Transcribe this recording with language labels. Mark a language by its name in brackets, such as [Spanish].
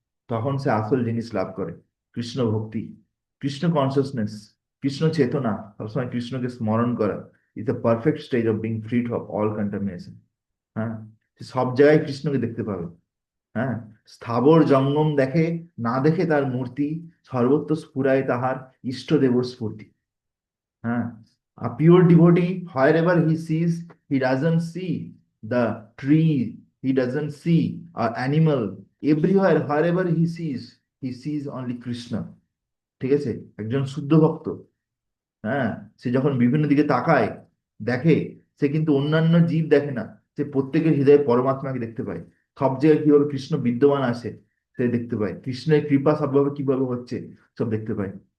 [Bangla] তখন সে আসল জিনিস লাভ করে, কৃষ্ণ ভক্তি, কৃষ্ণ কনসিয়াসনেস, কৃষ্ণ চেতনা, সবসময় কৃষ্ণকে স্মরণ করা [English] Is the perfect stage of being free of all contamination. [Bangla] হ্যাঁ, সে সব জায়গায় কৃষ্ণকে দেখতে পাবে। হ্যাঁ, স্থাবর জঙ্গম দেখে, না দেখে তার মূর্তি, সর্বত্র স্ফুরায় তাহার ইষ্ট দেবর স্ফূর্তি। [English] হ্যাঁ, a pure devotee, wherever he sees, he doesn't see the tree, he doesn't see an animal. Everywhere, wherever he sees only Krishna. [Bangla] ঠিক আছে, একজন শুদ্ধ ভক্ত, হ্যাঁ, সে যখন বিভিন্ন দিকে তাকায়, দেখে, সে কিন্তু অন্যান্য জীব দেখে না, সে প্রত্যেকের হৃদয়ে পরমাত্মাকে দেখতে পায়। সব জায়গায় কিভাবে কৃষ্ণ বিদ্যমান আছে সে দেখতে পায়, কৃষ্ণের কৃপা সবভাবে কিভাবে হচ্ছে সব দেখতে পায়।